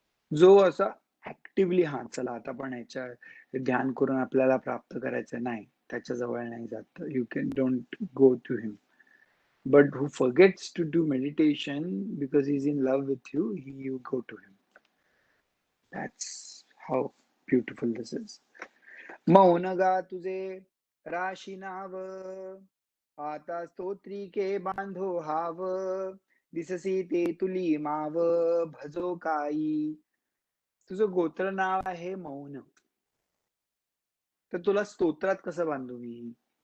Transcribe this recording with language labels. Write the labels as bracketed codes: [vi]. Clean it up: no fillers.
[mr] जो असा ऍक्टिव्हली हा चला आता पण याच्या ध्यान करून आपल्याला प्राप्त करायचं नाही, त्याच्या जवळ नाही जात. [en] You can don't go to him. But who forgets to do meditation because he's in love with you, you go to him. That's how beautiful this is. [mr] मौन गा तुझे राशी नाव, आता स्तोत्रिके बांधो हाव, दिससी ते तुली माव, भजो काई. तुझं गोत्र नाव आहे मौन, तर तुला स्तोत्रात कसं बांधू मी?